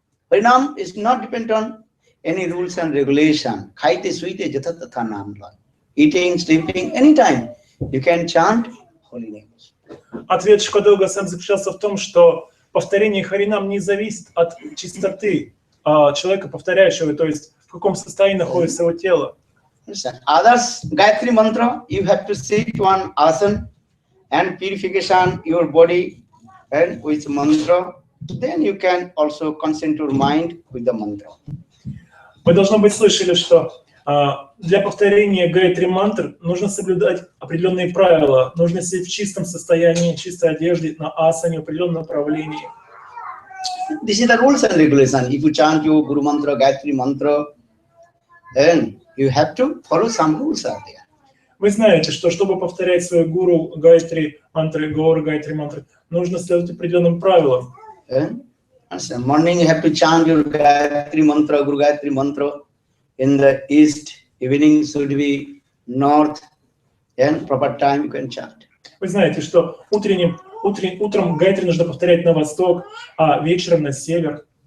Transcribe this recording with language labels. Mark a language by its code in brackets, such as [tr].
[en] Harinam is not dependent on any rules and regulation. [bn] Khaite suite jatha tatha naam lay. [en] Eating, sleeping, anytime you can chant holy names. [ru] Ответ Шукадева Госвами заключался в том, что повторение Харинам не зависит от чистоты человека, повторяющего, то есть в каком состоянии находится его тело. [en] Others, Gayatri mantra, you have to sit one asana and purification your body and with mantra. Then you can also concentrate your mind with the mantra. [ru] Вы, должно быть, слышали, что для повторения Гайатри мантр нужно соблюдать определенные правила. Нужно сидеть в чистом состоянии, чистой одежде, на асане, в определенном направлении. [en] This is the rules and regulation. If you chant your Guru mantra, Gayatri mantra, then you have to follow some rules are there. [ru] Вы знаете, что чтобы повторять свою гуру Гайатри мантры, Гаура Гайатри мантры, нужно следовать определенным правилам. [en] Morning you have to chant your Gayatri mantra, Guru Gayatri mantra in the east. Evening should be north. And proper time you can chant. [ru] Вы знаете, что утром Гайатри нужно повторять на восток, а вечером на север.